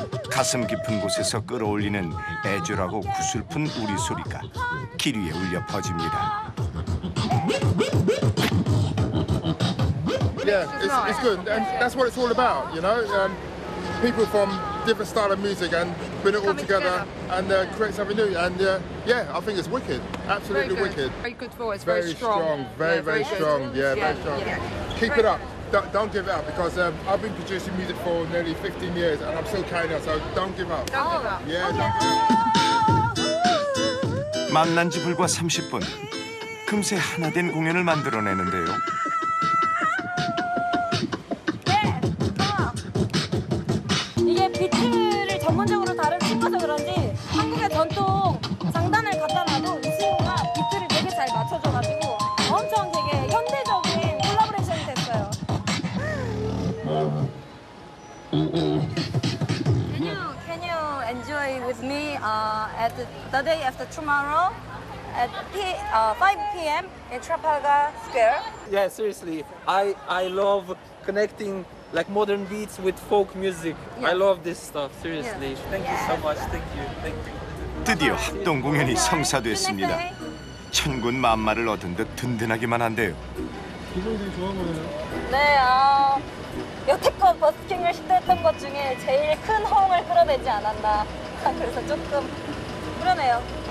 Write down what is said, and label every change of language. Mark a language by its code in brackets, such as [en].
[ko] 가슴 깊은 곳에서 끌어올리는 애절하고 구슬픈 우리 소리가 길 위에 울려 퍼집니다. [en] Yeah, it's good, and that's what it's all about, you know. People from different style of music and put it all together and create something new. And yeah, I think it's wicked, absolutely wicked. Very good voice, very strong, very strong. Yeah, very strong. Keep it up. Don't give it up because I've been producing music for nearly 15 years and I'm still carrying on. So don't give up. Don't give up. Yeah, don't give up. [ko] 만난 지 불과 30분. 금세 하나 된 공연을 만들어내는데요. 이게 비트를 전문적으로 다룬 친구라서 그런지 한국의 전통 장단을 갖다 놔도 이 친구가 비트를 되게 잘 맞춰줘가지고 엄청 되게 현대적인 콜라보레이션이 됐어요. [en] Can you enjoy with me at the day after tomorrow at 5 p.m. in Trafalgar Square? Yeah, seriously. I love connecting like modern beats with folk music. I love this stuff, seriously. Thank you so much. Thank you. [ko] 드디어 합동 공연이 성사됐습니다. 천군 만마를 얻은 듯 든든하기만 한데요. 기성들이 좋아한 거예요? 네, 여태껏 버스킹을 시도했던 것 중에 제일 큰 호응을 끌어내지 않았나. 그래서 조금 그러네요.